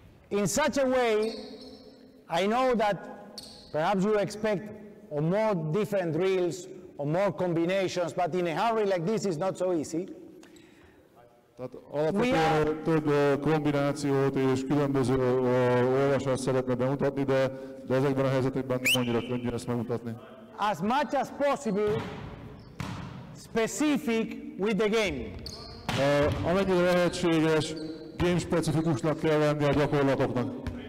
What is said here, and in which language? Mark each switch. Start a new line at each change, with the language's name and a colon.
English: In such a way, I know that perhaps you expect more different drills or more combinations, but in a hurry like this is not so easy.
Hungarian: Tehát alapvetően több kombinációt és különböző olvasást szeretne bemutatni, de ezekben a helyzetekben nem annyira könnyű ezt megmutatni.
English: As much as possible, specific with the game.
Hungarian: Amennyire lehetséges, game-specifikusnak kell lenni a gyakorlatoknak.